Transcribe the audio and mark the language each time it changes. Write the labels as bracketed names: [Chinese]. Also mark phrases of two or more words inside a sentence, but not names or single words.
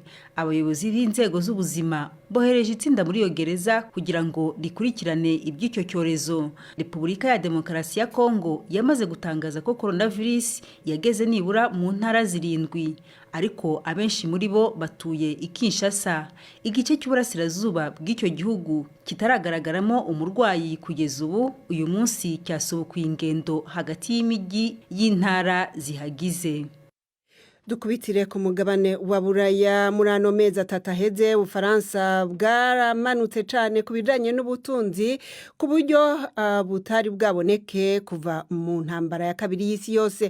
[Kinyarwanda] Abayobozi b'inzego z'ubuzima bohereje itsinda muri iyo gereza kugira ngo rikurikirane iby'icyo cyorezo. Repubulika ya Demokarasi ya Kongo yamaze gutangaza ko coronavirus yageze nibura mu ntara 7, ariko abenshi muri bo batuye i Kinshasa, igice cy'uburasirazuba bw'icyo gihugu kitaragaragaramo umurwayi kugeza ubu. Uyu munsi cyasubukuye ingendo hagati y'imijyi y'intara zihagize. [Rundi] Dukubitire ku mugabane wa Buraya muri ano mezi atatu aheze Ubufaransa bwaramanutse cyane ku bijanye n'ubutunzi ku buryo butari bwaboneke kuva mu ntambara ya kabiri y'isi yose.